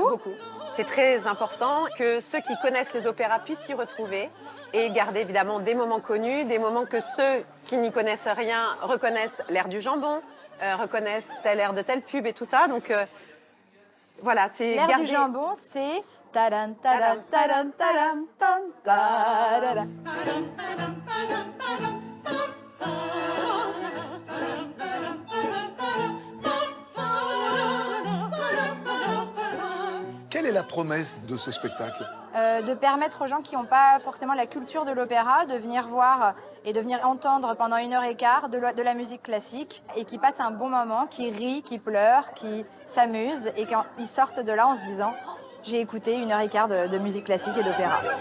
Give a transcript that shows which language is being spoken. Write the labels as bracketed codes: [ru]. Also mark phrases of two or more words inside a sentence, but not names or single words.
[fr] C'est très important que ceux qui connaissent les opéras puissent s'y retrouver et garder évidemment des moments connus, des moments que ceux qui n'y connaissent rien reconnaissent l'air du jambon, reconnaissent tel air de telle pub et tout ça. Donc voilà, c'est l'air garder... du jambon, c'est tadan tadan tadan tadan tan tadada. Quelle est la promesse de ce spectacle? De permettre aux gens qui n'ont pas forcément la culture de l'opéra de venir voir et de venir entendre pendant 1h15 de la musique classique et qui passent un bon moment, qui rient, qui pleurent, qui s'amusent et quand ils sortent de là en se disant « j'ai écouté 1h15 de musique classique et d'opéra ».